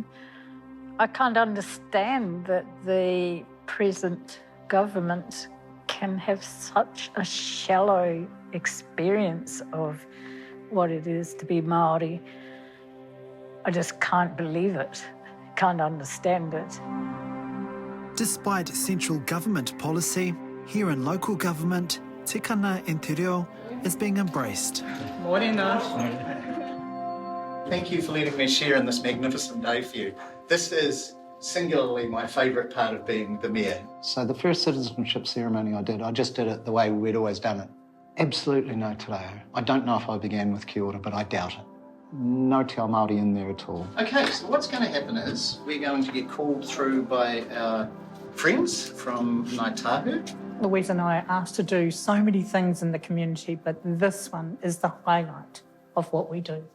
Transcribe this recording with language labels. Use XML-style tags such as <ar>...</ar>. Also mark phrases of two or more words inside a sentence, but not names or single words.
<en>I can't understand that the present government can have such a shallow experience of what it is to be Māori. I just can't believe it, can't understand it. Despite central government policy, here in local government, tikanga and</en> <mi>te reo</mi> <en>is being embraced. Thank you for letting me share in this magnificent day for you. This is singularly my favourite part of being the mayor. So the first citizenship ceremony I just did it the way we'd always done it. Absolutely no</en> <mi>te reo.</mi> <en>I don't know if I began with</en> <mi>kia ora,</mi> <en>but I doubt it. No</en> <mi>Te Ao Māori</mi> <en>in there at all. Okay, so what's going to happen is we're going to get called through by our friends from Ngāi Tahu. Louise and I are asked to do so many things in the community, but this one is the highlight of what we do.</en>